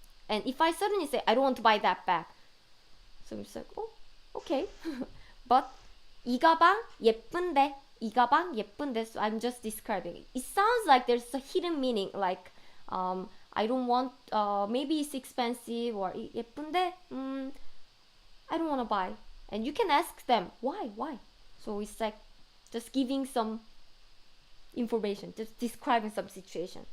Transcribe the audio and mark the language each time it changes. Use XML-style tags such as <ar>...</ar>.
<en>And if I suddenly say I don't want to buy that bag, so it's like, oh, okay.</en> <ko>But 이 가방 예쁜데, 이 가방 예쁜데.</ko> <en>So I'm just describing it. It sounds like there's a hidden meaning, like I don't want, maybe it's expensive, or 예쁜데, I don't want to buy. And you can ask them why. So it's like just giving some information, just describing some situation.</en>